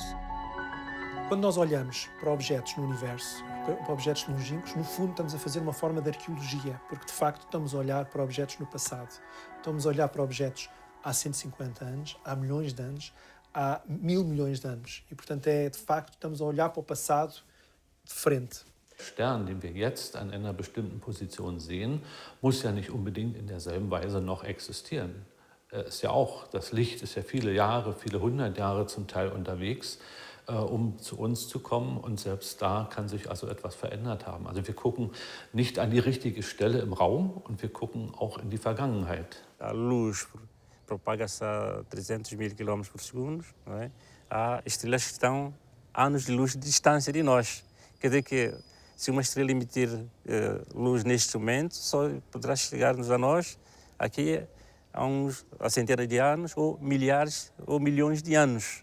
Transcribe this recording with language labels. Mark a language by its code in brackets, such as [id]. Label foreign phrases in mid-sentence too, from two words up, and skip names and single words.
[pt] Quando nós olhamos para objetos no universo, para objetos longínquos, no fundo estamos a fazer uma forma de arqueologia, porque de facto estamos a olhar para objetos no passado. Estamos a olhar para objetos há 150 anos, há milhões de anos, há 1000 milhões de anos. E, portanto, de facto, estamos a olhar para o passado de frente. [de] Stern, den wir jetzt an einer bestimmten Position sehen, muss ja nicht unbedingt in derselben Weise noch existieren. Ist ja auch, das Licht ist ja viele Jahre, viele 100 Jahre zum Teil unterwegs, um zu uns zu kommen. Und selbst da kann sich also etwas verändert haben. Also wir gucken nicht an die richtige Stelle im Raum und wir gucken auch in die Vergangenheit. [pt] A luz propaga-se a 300.000 km por segundo, não é? Há estrelas que estão a anos de luz de distância de nós. Quer dizer que se uma estrela emitir luz neste momento, só poderá chegar-nos a nós aqui há centenas de anos, ou milhares ou milhões de anos.